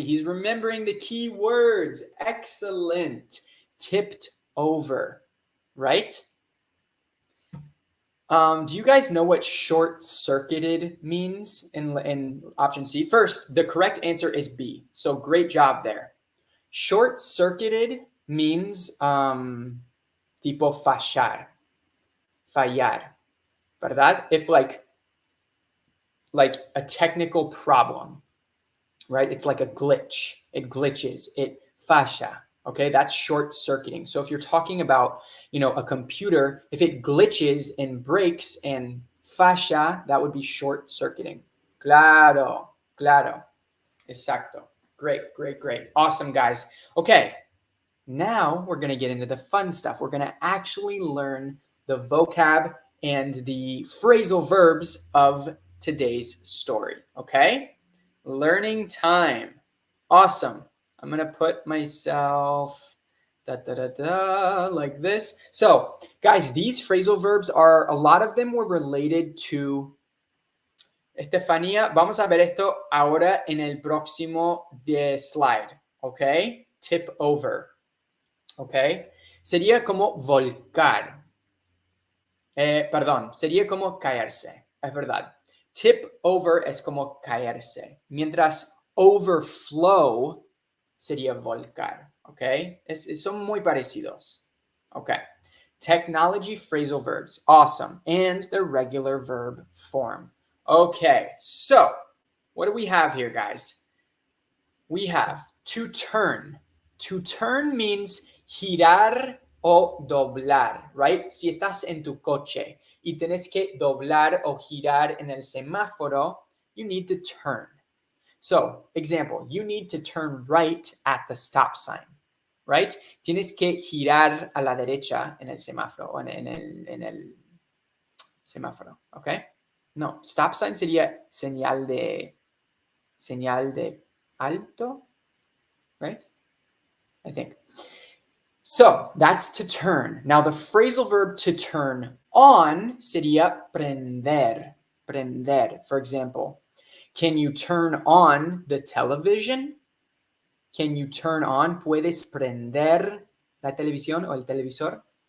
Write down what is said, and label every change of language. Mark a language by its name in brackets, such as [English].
[English] He's remembering the key words. Excellent. Tipped over, right? Do you guys know what short-circuited means in option C? First, the correct answer is B. So great job there. Short-circuited means [Spanish] tipo fallar, ¿verdad? [English] If like a technical problem, right? It's like a glitch. It glitches. It falla. Okay, that's short-circuiting. So if you're talking about, a computer, if it glitches and breaks and falla, that would be short-circuiting. [Spanish] Claro, claro. Exacto. [English] Great, great, great. Awesome, guys. Okay, now we're going to get into the fun stuff. We're going to actually learn the vocab and the phrasal verbs of today's story. Okay? Learning time. Awesome. I'm going to put myself like this. So, guys, these phrasal verbs are, a lot of them were related to Estefanía. [Spanish] Vamos a ver esto ahora en el próximo slide. [English] Okay? Tip over. Okay? [Spanish] Sería como volcar. Perdón, sería como caerse. Es verdad. Tip over es como caerse. Mientras overflow sería volcar. ¿Ok? Son muy parecidos. [English] Ok. Technology phrasal verbs. Awesome. And the regular verb form. Okay. So, what do we have here, guys? We have to turn. To turn means [Spanish] girar o doblar, [English] right? [Spanish] Si estás en tu coche y tienes que doblar o girar en el semáforo, [English] you need to turn. So, example, you need to turn right at the stop sign, right? [Spanish] Tienes que girar a la derecha en el semáforo o en el semáforo, ¿ok? No, stop sign sería señal de alto, right? [English] I think. So that's to turn. Now the phrasal verb to turn on [Spanish] sería prender. Prender. [English] For example, can you turn on the television? Can you turn on? [Spanish] ¿Puedes prender la televisión o el televisor?